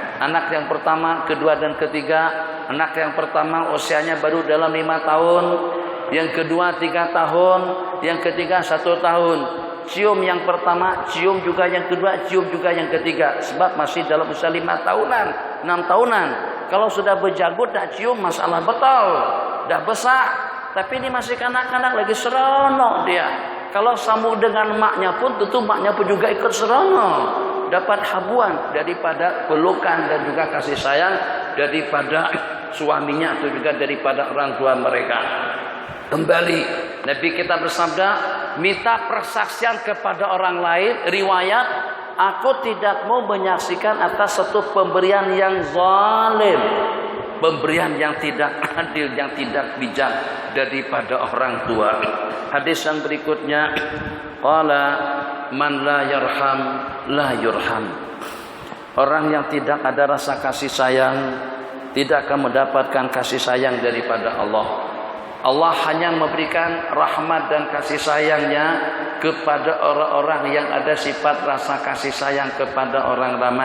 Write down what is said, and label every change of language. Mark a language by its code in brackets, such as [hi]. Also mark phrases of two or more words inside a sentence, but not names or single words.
[ms] Anak yang pertama, kedua dan ketiga. Anak yang pertama usianya baru dalam 5 tahun, yang kedua 3 tahun, yang ketiga 1 tahun. Cium yang pertama, cium juga yang kedua, cium juga yang ketiga. Sebab masih dalam usia 5 tahunan, 6 tahunan. Kalau sudah berjanggut dah cium, masalah betul, dah besar. Tapi ini masih kanak-kanak, lagi seronok dia. Kalau sambung dengan maknya pun, tentu maknya pun juga ikut seronok. Dapat habuan daripada pelukan dan juga kasih sayang daripada suaminya atau juga daripada orang tua mereka. Kembali, Nabi kita bersabda, minta persaksian kepada orang lain. Riwayat, aku tidak mau menyaksikan atas satu pemberian yang zalim, pemberian yang tidak adil, yang tidak bijak daripada orang tua. Hadis yang berikutnya, [ar] قال من لا يرحم لا يرحم. [ms] Orang yang tidak ada rasa kasih sayang tidak akan mendapatkan kasih sayang daripada Allah. Allah hanya memberikan rahmat dan kasih sayangnya kepada orang-orang yang ada sifat rasa kasih sayang kepada orang ramai.